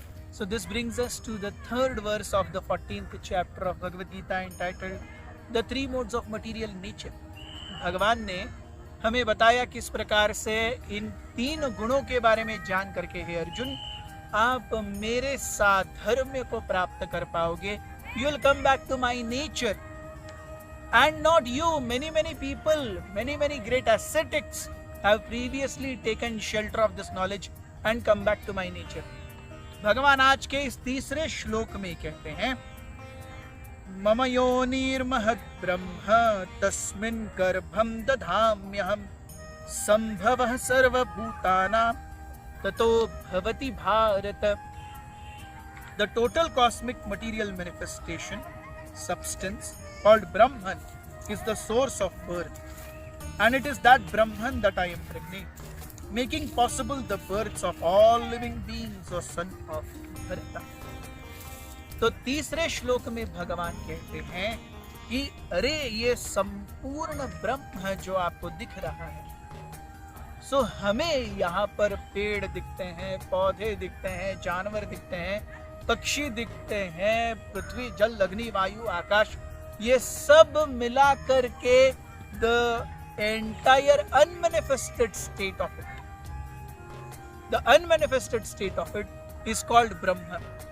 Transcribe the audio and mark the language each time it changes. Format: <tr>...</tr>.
<en>So this brings us to the third verse of the 14th chapter of Bhagavad Gita entitled The Three Modes of Material Nature.</en> <hi>भगवान ने हमें बताया किस प्रकार से इन तीन गुणों के बारे में जान करके हे अर्जुन आप मेरे साधर्म्य को प्राप्त कर पाओगे.</hi> <en>You will come back to my nature. And not you, many people, many great ascetics have previously taken shelter of this knowledge and come back to my nature.</en> <hi>भगवान आज के इस तीसरे श्लोक में कहते हैं</hi> <sa>मम योनिर्महद् ब्रह्म तस्मिन् गर्भं दधाम्यहम् संभवः सर्वभूतानां ततो भवति Bharata.</sa> <en>The total cosmic material manifestation, substance called Brahman is the source of birth, and it is that Brahman that I impregnate, making possible the births of all living beings, O son of Bharata.</en> <hi>तो तीसरे श्लोक में भगवान कहते हैं कि अरे ये संपूर्ण ब्रह्म जो आपको दिख रहा है, सो हमें यहाँ पर पेड़ दिखते हैं, पौधे दिखते हैं, जानवर दिखते हैं, पक्षी दिखते हैं, पृथ्वी जल अग्नि वायु आकाश, ये सब मिला करके</hi> <en>the entire unmanifested state of it, the unmanifested state of it is called</en> <hi>Brahma.</hi>